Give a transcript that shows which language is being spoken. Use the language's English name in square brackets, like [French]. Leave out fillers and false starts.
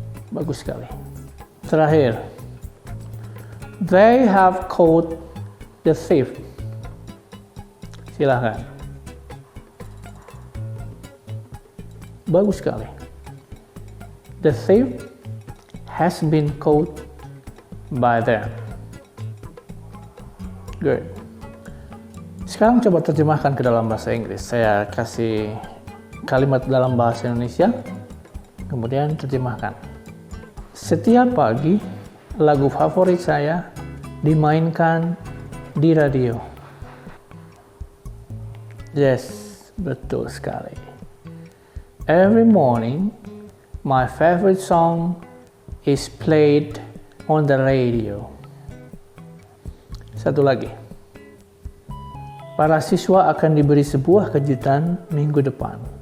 [Indonesian] Bagus sekali. Terakhir, [English] they have caught the thief. [Indonesian] Silakan. Bagus sekali. [English] The thief has been caught by them. Good. [Indonesian] Sekarang coba terjemahkan ke dalam bahasa Inggris. Saya kasih kalimat dalam bahasa Indonesia, kemudian terjemahkan. Setiap pagi, lagu favorit saya dimainkan di radio. Yes, betul sekali. [English] Every morning, my favorite song is played on the radio. [Indonesian] Satu lagi. Para siswa akan diberi sebuah kejutan minggu depan.